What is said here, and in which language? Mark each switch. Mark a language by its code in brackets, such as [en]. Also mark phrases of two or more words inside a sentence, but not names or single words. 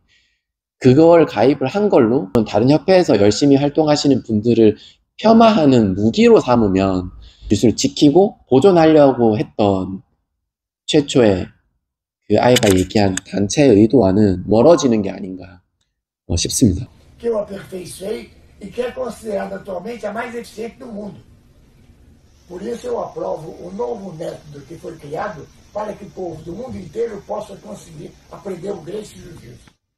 [ko] 그걸 가입을 한 걸로 다른 협회에서 열심히 활동하시는 분들을 폄하하는 무기로 삼으면 기술을 지키고 보존하려고 했던 최초의 그 아이가 얘기한 단체의 의도와는 멀어지는 게 아닌가 싶습니다. [pt] Que eu aperfeiçoei e que é considerada atualmente a mais eficiente do mundo. Por isso eu aprovo o novo método que foi criado para que o povo do mundo inteiro possa conseguir aprender o Gracie Jiu-Jitsu.